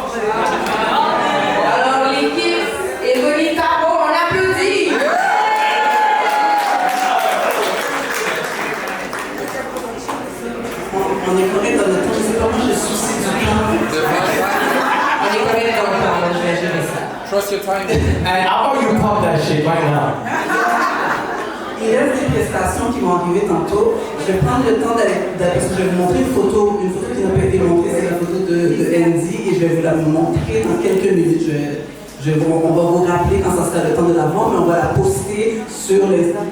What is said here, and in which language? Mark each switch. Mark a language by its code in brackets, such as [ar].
[fr] Alors l'équipe est venue Taro, on applaudit. On est correct dans le temps. Je sais pas, moi je soucie du temps. On est correct dans le temps, je vais gérer ça. [en] Trust your timing. And how about you pop that shit right now? [fr] Il reste des prestations qui vont arriver tantôt. Je vais prendre le temps parce que je vais vous montrer une photo qui n'a pas été montrée, c'est la photo de Andy et je vais vous la montrer dans quelques minutes. On va vous rappeler quand ça sera le temps de la voir, mais on va la poster sur l'Insta.